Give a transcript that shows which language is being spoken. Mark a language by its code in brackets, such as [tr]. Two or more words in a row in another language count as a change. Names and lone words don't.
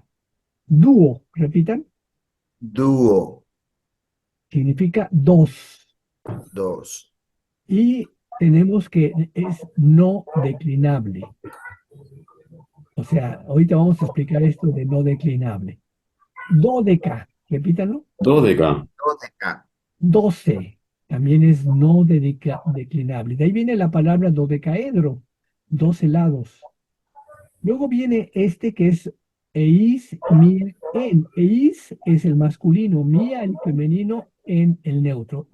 [es] Dúo, repitan, Duo, significa dos. dos. Y tenemos que es no declinable. O sea, ahorita vamos a explicar esto de no declinable. Dódeca, repítanlo. Dódeca, Dodeca, 12 también es no declinable. De ahí viene la palabra dodecaedro, 12 lados. Luego viene este que es [el] eis, mia, en. [es] Eis es el masculino, mia el femenino, en el neutro.